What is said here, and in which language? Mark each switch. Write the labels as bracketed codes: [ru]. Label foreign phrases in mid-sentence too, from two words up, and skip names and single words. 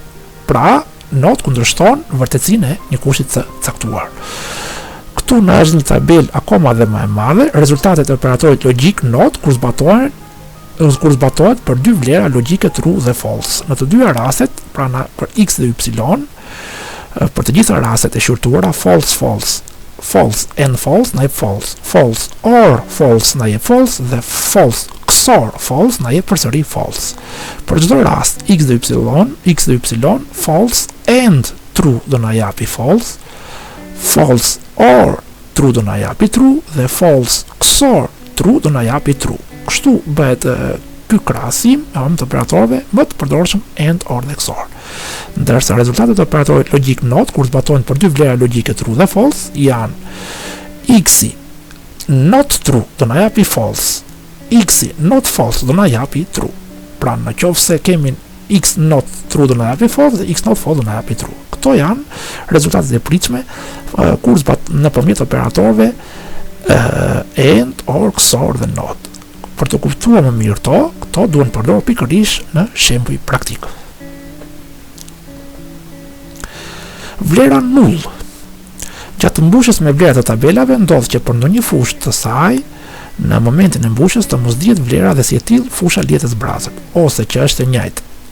[sq] Pra, NOT kundërshton vërtetësinë e një kushti të caktuar. Këtu në është një tabel akoma dhe më e madhe, rezultatet e operatorit logjik NOT kur zbatohen kur zbatohet për dy vlera logjike true dhe false. Në të dyja rastet, pra për x dhe y, për të gjitha rastet e shqyrtuara, [en] false and false [sq] na jep false, [en] false or false [sq] na jep false dhe [en] false XOR false [sq] na jep përsëri false. Për çdo rast x dhe y, [en] false and true [sq] do na japi false, [en] false or true [sq] do na japi true dhe [en] false XOR true [sq] do na japi true. Kështu bëhet ky krahasim të operatorëve më të përdorshëm [en] and or [sq] dhe XOR. Ndërsa rezultatet e operatorit logjik not kur zbatohen për dy vlera logjike true dhe false janë [en] x not true [sq] do na japi false, [en] x not false [sq] do na japi true. Pra në qoftë se kemi [en] x not true [sq] do na japi false dhe [en] x not false [sq] do na japi true. Këto janë rezultatet e pritshme kur nëpërmjet operatorëve [en] and or XOR [sq] dhe not. Për të kuptuar më mirë këto duhen përdorur pikërisht në shembuj praktik. Vlera null. Gjatë mbushjes me vlerat të tabelave ndodh që për ndonjë fushë të saj, në momentin e mbushjes të mos dihet vlera dhe si e tillë fusha lihet zbrazët, ose që është e njëjtë.